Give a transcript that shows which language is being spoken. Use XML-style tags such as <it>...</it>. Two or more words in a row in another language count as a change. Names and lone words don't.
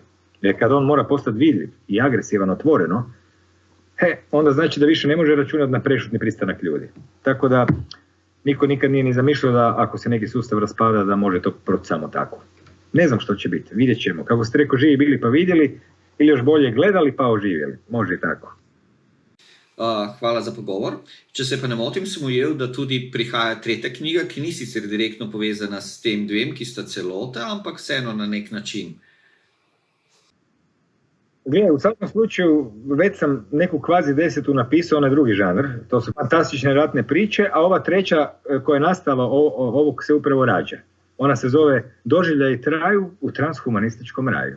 <hr>Jer kad on mora postati vidljiv i agresivan otvoreno, onda znači da više ne može računati na prešutni pristanak ljudi. Tako da niko nikad nije ni zamišljao da ako se neki sustav raspada da može to proći samo tako. Ne znam što će biti, vidjet ćemo. Kako ste rekao, živi bili pa vidjeli ili još bolje gledali pa oživjeli. Može i tako.</hr> <sl>Hvala za pogovor. Če se pa ne motim, sem ujel, da tudi prihaja tretja knjiga, ki ni sicer direktno povezana s tem dvem, ki sta celota, ampak vseeno na nek način.</sl> <hr>Gledaj, u svakom slučaju već sam neku kvazi 10. napisao na drugi žanr. To su fantastične ratne priče, a ova treća koja je nastala ovog se upravo rađa. Ona se zove Doživljaji traju u transhumanističkom raju.</hr>